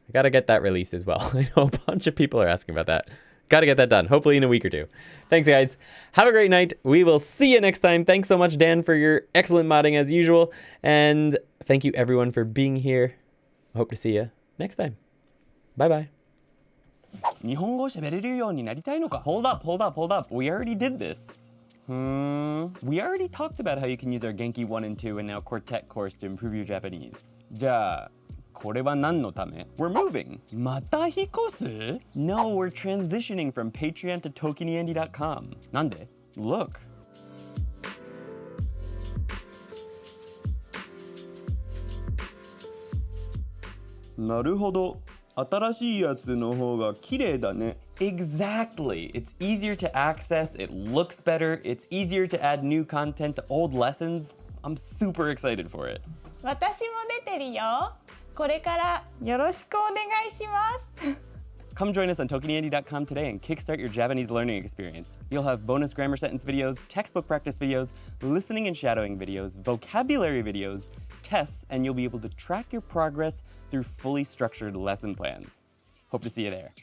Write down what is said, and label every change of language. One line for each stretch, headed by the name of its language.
English: I gotta get that released as well. I know a bunch of people are asking about that. Gotta get that done, hopefully in a week or two. Thanks, guys. Have a great night. We will see you next time. Thanks so much, Dan, for your excellent modding as usual. And thank you, everyone, for being here. I hope to see you next time. Bye-bye.
Japanese: 日本語を喋れるようになりたいのか?
English: Hold up. We already did this. We already talked about how you can use our Genki 1 and 2 and now Quartet course to improve your Japanese.
Japanese: じゃあこれは何のため?
English: We're moving.
Japanese: また引っ越す?
English: No, we're transitioning from Patreon to ToKiniAndy.com.
Japanese: なんで?Look. なるほど。新しいやつの方が綺麗だね。
English: Exactly. It's easier to access, it looks better, it's easier to add new content to old lessons. I'm super excited for it.
Japanese: 私も出てるよ。これからよろしくお願いします。
English: Come join us on ToKiniAndy.com today and kickstart your Japanese learning experience. You'll have bonus grammar sentence videos, textbook practice videos, listening and shadowing videos, vocabulary videos, tests, and you'll be able to track your progress through fully structured lesson plans. Hope to see you there.